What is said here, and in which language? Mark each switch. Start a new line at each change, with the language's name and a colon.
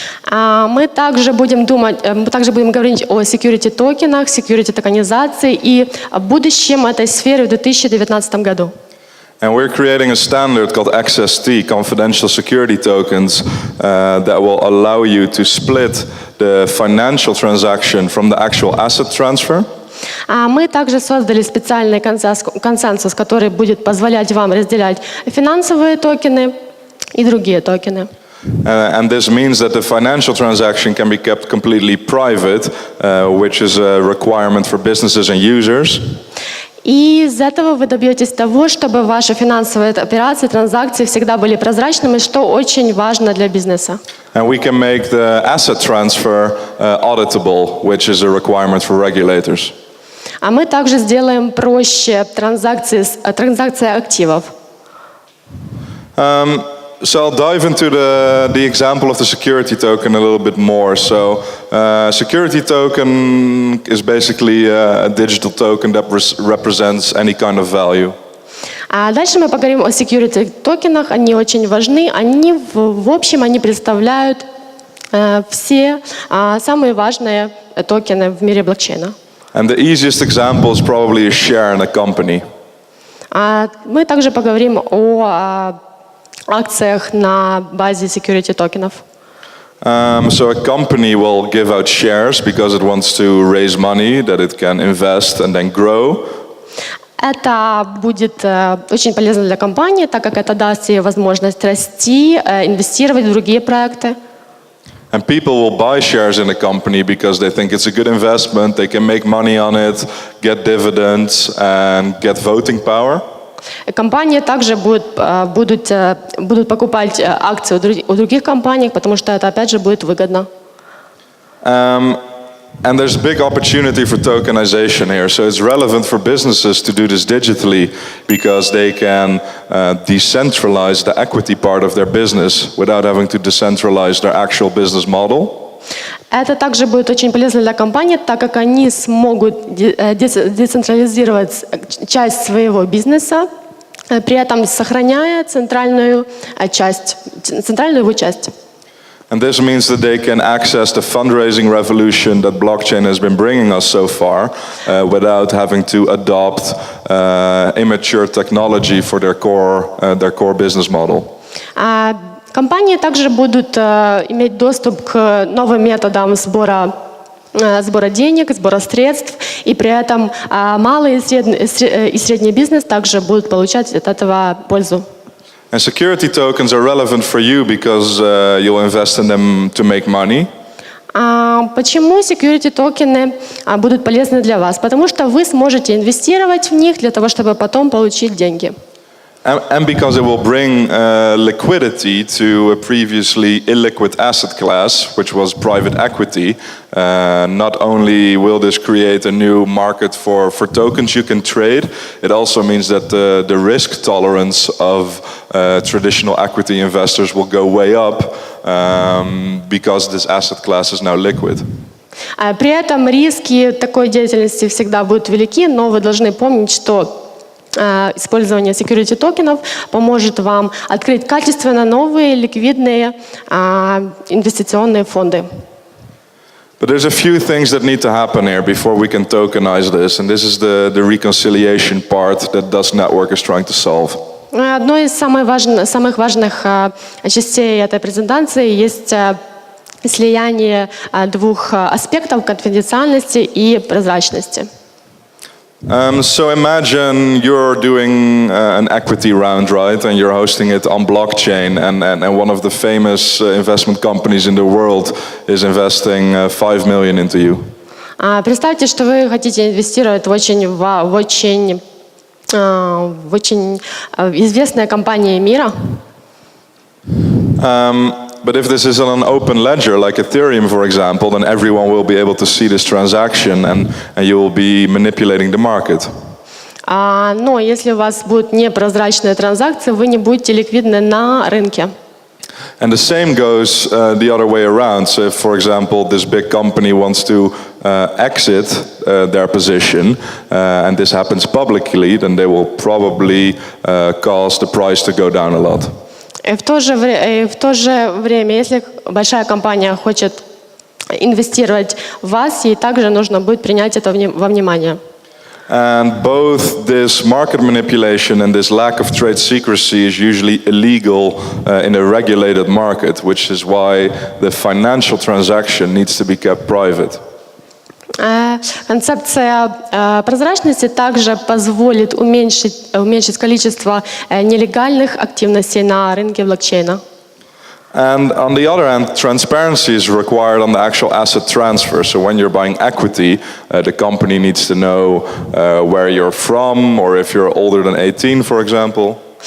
Russian: Мы также будем говорить о security токенах, security токенизации и о будущем этой сферы в 2019 году.
English: And we're creating a standard called XST, confidential security tokens, that will allow you to split the financial transaction from the actual asset transfer.
Russian: Мы также создали специальный консенсус, который будет позволять вам разделять финансовые токены и другие токены.
English: And this means that the financial transaction can be kept completely private, which is a requirement for businesses and users.
Russian: И из этого вы добьетесь того, чтобы ваши финансовые операции, транзакции всегда были прозрачными, что очень важно для бизнеса.
English: And we can make the asset transfer auditable, which is a requirement for regulators.
Russian: А мы также сделаем проще транзакции активов.
English: So I'll dive into the example of the security token a little bit more. So security token is basically a digital token that represents any kind of value.
Russian: А дальше мы поговорим о security токенах. Они очень важны. Они в общем они представляют все самые важные токены в мире блокчейна.
English: And the easiest example is probably a share in a company.
Russian: Мы также поговорим о акциях на базе security токенов.
English: So a company will give out shares because it wants to raise money that it can invest and then grow.
Russian: Это будет очень полезно для компании, так как это даст ей возможность расти, инвестировать в другие проекты.
English: And people will buy shares in a company because they think it's a good investment, they can make money on it, get dividends and get voting power.
Russian: Компании также будут покупать акции у других компаний, потому что это опять же будет выгодно.
English: And there's a big opportunity for tokenization here. So it's relevant for businesses to do this digitally because they can decentralize the equity part of their business without having to decentralize their actual business model.
Russian: Это также будет очень полезно для компаний, так как они смогут децентрализировать часть своего бизнеса, при этом сохраняя центральную его часть.
English: And this means that they can access the fundraising revolution that blockchain has been bringing us so far without having to adopt immature technology for their core business model.
Russian: Компании также будут иметь доступ к новым методам сбора денег, сбора средств, и при этом малый и средний бизнес также будут получать от этого пользу.
English: And security tokens are relevant for you because you'll invest in them to make money.
Russian: Почему security токены будут полезны для вас? Потому что вы сможете инвестировать в них для того, чтобы потом получить деньги.
English: And because it will bring liquidity to a previously illiquid asset class, which was private equity. Not only will this create a new market for tokens you can trade, it also means that the risk tolerance of traditional equity investors will go way up because this asset class is now liquid.
Russian: При этом риски такой деятельности всегда будут велики, но вы должны помнить, что использование security токенов поможет вам открыть качественно новые ликвидные инвестиционные фонды.
English: But there's a few things that need to happen here before we can tokenize this, and this is the reconciliation part that DUSK Network is trying to solve.
Russian: Одной из самых важных частей этой презентации есть слияние двух аспектов: конфиденциальности и прозрачности.
English: So imagine you're doing an equity round, right? And you're hosting it on blockchain, and one of the famous investment companies in the world is investing $5 million into you.
Russian: Представьте, что вы хотите инвестировать в очень известная компания мира.
English: But if this is on an open ledger, like Ethereum, for example, then everyone will be able to see this transaction, and you will be manipulating the market.
Russian: Но если у вас будут непрозрачные транзакции, вы не будете ликвидны на рынке.
English: And the same goes the other way around. So if, for example, this big company wants to exit their position, and this happens publicly, then they will probably cause the price to go down a lot.
Russian: В то же время, если большая компания хочет инвестировать в вас, ей также нужно будет принять это во внимание.
English: And both this market manipulation and this lack of trade secrecy is usually illegal in a regulated market, which is why the financial transaction needs to be kept private.
Russian: Концепция прозрачности также позволит уменьшить количество нелегальных активностей на рынке блокчейна.
English: And on the other hand, transparency is required on the actual asset transfer. So when you're buying equity, the company needs to know where you're from, or if you're older than 18, for example.